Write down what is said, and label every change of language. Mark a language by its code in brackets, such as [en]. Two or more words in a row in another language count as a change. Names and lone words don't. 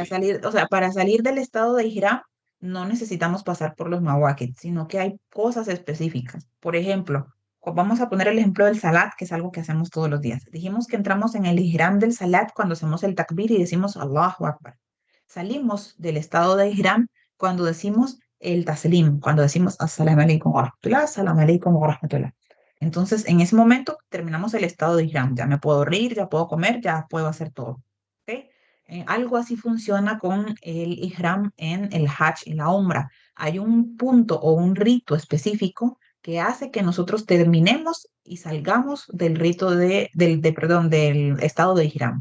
[es] Para salir, o sea, para salir del estado de Ihram no necesitamos pasar por los mawaqit, sino que hay cosas específicas. Por ejemplo, vamos a poner el ejemplo del salat, que es algo que hacemos todos los días. Dijimos que entramos en el Ihram del salat cuando hacemos el takbir y decimos [ar] الله أكبر. [es] Salimos del estado de Ihram cuando decimos el taslim, cuando decimos [ar] السلام عليكم ورحمة الله, السلام عليكم ورحمة الله. [es] Entonces, en ese momento terminamos el estado de Ihram. Ya me puedo reír, ya puedo comer, ya puedo hacer todo. ¿Ok? Algo así funciona con el Ihram en el Hajj, en la Umra. Hay un punto o un rito específico que hace que nosotros terminemos y salgamos del rito perdón, del estado de Ihram.